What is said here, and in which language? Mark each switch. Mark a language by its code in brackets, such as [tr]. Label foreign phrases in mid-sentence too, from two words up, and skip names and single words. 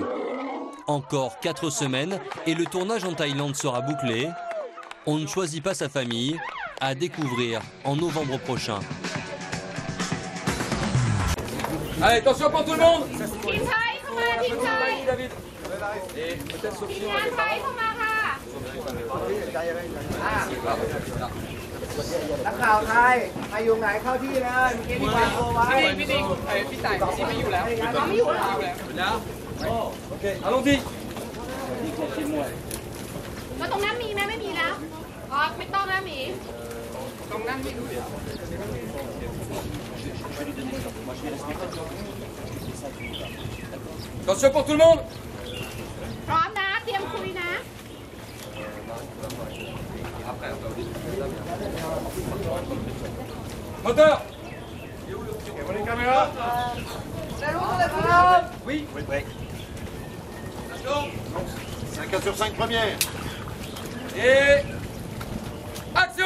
[fr] Encore 4 semaines et le tournage en Thaïlande sera bouclé. On ne choisit pas sa famille, à découvrir en novembre prochain. Allez, attention pour tout le monde. [en] Team Thai, come on, Team Thai. [fr] David. Et peut-être Sophie. [en] Team Thai, come on, [th] ค่ะ นักข่าวไทยใครอยู่ไหนเข้าที่เลยเมื่อกี้มีการโทรไว้พี่ติ๊กพี่ต่ายพี่ไม่อยู่แล้วไม่อยู่แล้ว โอเค allons-y แล้วตรงนั้นมีไหมไม่มีแล้วอ๋อไม่ต้องนะหมีตรงนั้นไม่รู้ [fr] Attention pour tout le monde. [th] พร้อมนะเตรียมคุยนะ [fr] Moteur. Oui. 5 sur 5 première. Et action.